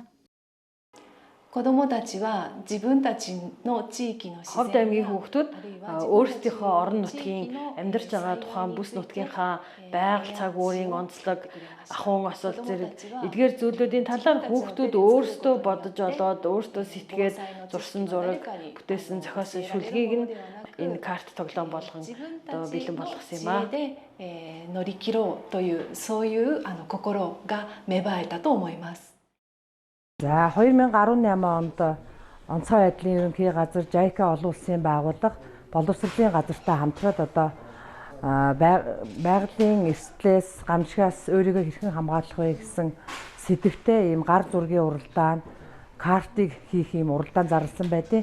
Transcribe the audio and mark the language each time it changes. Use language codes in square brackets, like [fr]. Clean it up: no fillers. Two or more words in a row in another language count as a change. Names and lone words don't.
[mn] Ховд аймгийн хүүхдүүд өөрсдийнхөө орон нутгийн амьдарч байгаа тухайн бүс нутгийнхаа байгаль цаг уурын онцлог, ахуйн осол зэрэг эдгээр зүйлүүдийн талаар хүүхдүүд өөрсдөө бодож олоод өөрсдөө сэтгээд зурсан зураг, бүтээсэн зохиосон шүлгийг нь энэ карт тоглоом болгон одоо бэлэн болгосон юм аа. [ja] 乗り切ろうというそういう心が芽生えたと思います。 [mn] За 2018 онд онцгой байдлын ерөнхий газар JICA олон улсын байгууллага боловсролын газартай хамтраад одоо байгалийн эрсдлээс гамшигаас өөрийгөө хэрхэн хамгаалах вэ гэсэн сэдвтэй ийм гар зургийн уралдаан картыг хийх ийм уралдаан зарласан байдیں۔